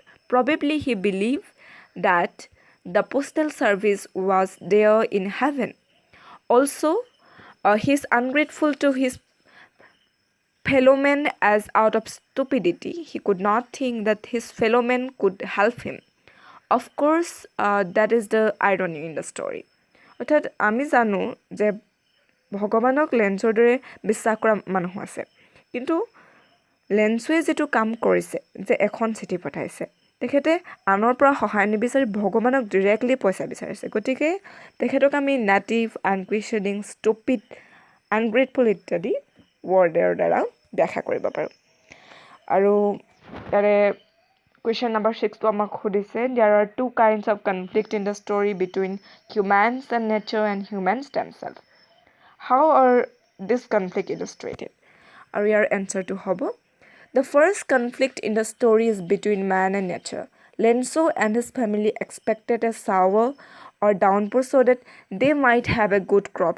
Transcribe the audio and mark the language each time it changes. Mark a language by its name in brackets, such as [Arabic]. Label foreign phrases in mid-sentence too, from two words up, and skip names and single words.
[English] Probably he believed that the postal service was there in heaven. Also, he is ungrateful to his fellow men as out of stupidity. He could not think that his fellow men could help him. Of course, that is the irony in the story. [Assamese] অৰ্থাৎ আমি জানো যে ভগৱানক লেঞ্চৰ দৰে বিশ্বাস কৰা মানুহ আছে, কিন্তু লেঞ্চোৱে যিটো কাম কৰিছে যে এখন চিঠি পঠাইছে, তেখেতে আনৰ পৰা সহায় নিবিচাৰি ভগৱানক ডিৰেক্টলি পইচা বিচাৰিছে। গতিকে তেখেতক আমি [English] native, unquestioning, stupid, ungrateful [Assamese] ইত্যাদি ৱৰ্ডৰ দ্বাৰা ব্যাখ্যা কৰিব পাৰোঁ। আৰু ইয়াৰে [English] question number 6 to [Assamese] আমাক সুধিছে, [English] there are two kinds of conflict in the story between humans and nature and humans themselves. How are this conflict illustrated? Are your answer to hobo? The first conflict in the story is between man and nature. Lencho and his family expected a shower or downpour so that they might have a good crops.